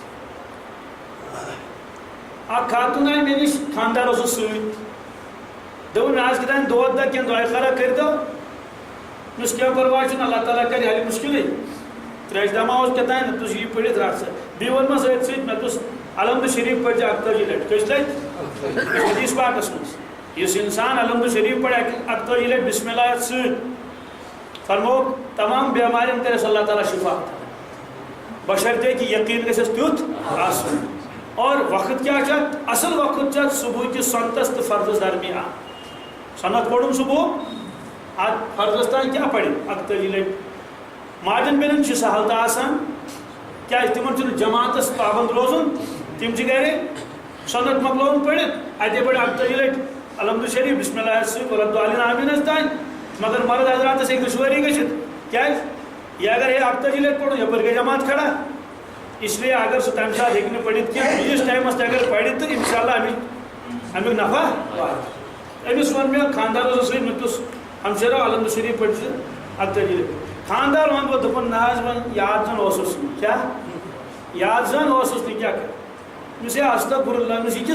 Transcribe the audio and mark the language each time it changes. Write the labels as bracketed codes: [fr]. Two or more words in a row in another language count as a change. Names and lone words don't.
[ks] اکھ خاتوٗن آیہِ مےٚ نِش خانٛدار اوسُس سۭتۍ دوٚپُن مےٚ حظ کیٛاہ تام دود دگ کینٛہہ دۄیہِ خٲرا کٔرۍتو مس کیا پرواہ چھُنہٕ اللہ تعالیٰ کرِ حل مشکلٕے تریش دما اوس کیٛاہ تُہۍ یہِ پٔرِتھ رٹ سا بیٚیہِ ووٚن مےٚ سۭتۍ سۭتۍ مےٚ دوٚپُس الحمد شریٖف پٔرۍ زِ 41 لٹہِ کٔژِ لٹہِ حدیٖث پاکس منٛز یُس اِنسان الحمد شریٖف پڑِ 41 لٹہِ بسم اللہ سۭتۍ فرموو تمام بیمارٮ۪ن کَرٮ۪س اللہ تعالیٰ شفا بشرطے کہ یقین گژھٮ۪س تیُتھ آسُن اور وقت کیا چھُ اصل وقت چھُ صبح کِس سۄنتس تہٕ فرضس درمیان سۄنت پوٚرُم صبح اتھ فرضس تام کیٛاہ پرِ 41 لٹہِ ماجن بیٚنٮ۪ن چھُ سہل تہٕ آسان کیٛازِ تِمن چھُنہٕ جماعتس پابند روزُن تِم چھِ گرِ سۄنت مۄکلووُن پٔرِتھ اتے پڑِ 41 لٹہِ الحمد شریٖف بسم اللہ سۭتۍ ولدالین آمیٖنس تام مگر مرد حضراتس ہیٚکہِ دُشوٲری گٔژھِتھ کیٛازِ یہ اگر یہ 41 لٹہِ پوٚرُن یپٲرۍ گٔے جماعت کھڑا [ur] اس لیے اگر [ks] سُہ تمہِ ساتہٕ ہیٚکہِ نہٕ پٔرِتھ کینٛہہ بیٚیِس ٹایمس تہِ اگر پرِ تہٕ [ar] انشاء اللہ [ks] امیُک نفع واتہِ أمِس ووٚن مےٚ خانٛدارس سۭتۍ مےٚ دوٚپُس ہمشیرو الحمد شریٖف پٔرۍ زِ 41 لٹہِ خانٛدار ووٚن پتہٕ دوٚپُن نہ حظ وۄنۍ یاد زن اوسُس نہٕ کیٛاہ یاد زن اوسُس نہٕ کیٛاہ کرٕ مےٚ ہے [ar] استغفر اللہ [ks] مےٚ یہِ